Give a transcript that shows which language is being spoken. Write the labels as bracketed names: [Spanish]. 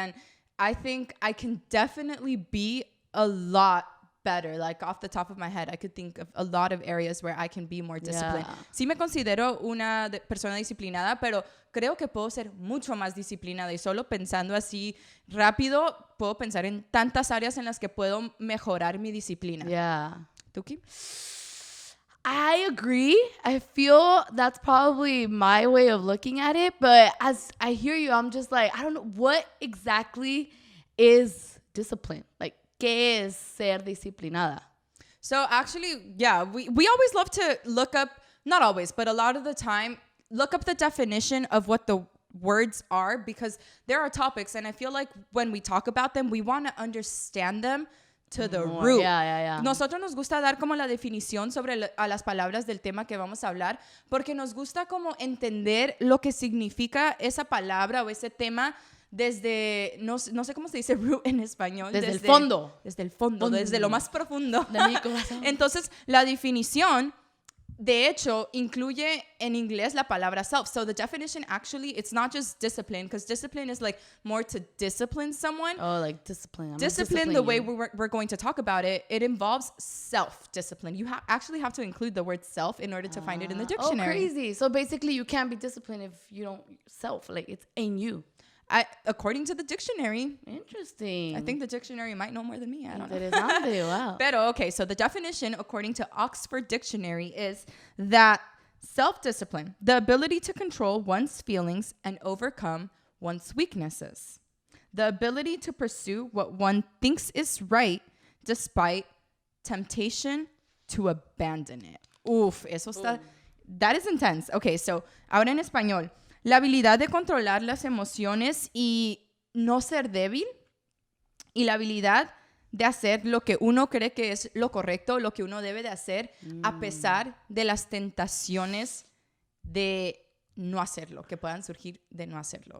[English] And I think I can definitely be a lot better. Like off the top of my head, I could think of a lot of areas where I can be more disciplined. Yeah. [Spanish] Sí me considero una persona disciplinada, pero creo que puedo ser mucho más disciplinada. Y solo pensando así rápido, puedo pensar en tantas áreas en las que puedo mejorar mi disciplina. [English] Yeah. [Spanish] ¿Tú, Kim? [English] I agree. I feel that's probably my way of looking at it. But as I hear you, I'm just like, I don't know, what exactly is discipline? [Spanish] Like, ¿qué es ser disciplinada? [English] So actually, yeah, we always love to look up, not always, but a lot of the time, look up the definition of what the words are, because there are topics, and I feel like when we talk about them, we want to understand them to the root. Yeah. [Spanish] Nosotros nos gusta dar como la definición sobre a las palabras del tema que vamos a hablar, porque nos gusta como entender lo que significa esa palabra o ese tema desde, no sé cómo se dice root en español. Desde el fondo. Desde el fondo, desde lo más profundo. De mi corazón. Entonces, la definición, de hecho, incluye en inglés la palabra self. [English] So the definition actually, it's not just discipline, because discipline is like more to discipline someone. Oh, like discipline. Discipline, the way we're going to talk about it, it involves self-discipline. You actually have to include the word self in order to find it in the dictionary. Oh, crazy. So basically, you can't be disciplined if you don't self. Like, it's in you. According to the dictionary. Interesting. I think the dictionary might know more than me. I don't know. [Spanish] Interesante, wow. [English] Pero, okay, so the definition, according to Oxford Dictionary, is that self-discipline, the ability to control one's feelings and overcome one's weaknesses. The ability to pursue what one thinks is right despite temptation to abandon it. [Spanish] Uf, eso está... [English] That is intense. [Spanish] Okay, so, ahora en español. La habilidad de controlar las emociones y no ser débil, y la habilidad de hacer lo que uno cree que es lo correcto, lo que uno debe de hacer, a pesar de las tentaciones de no hacerlo, que puedan surgir de no hacerlo.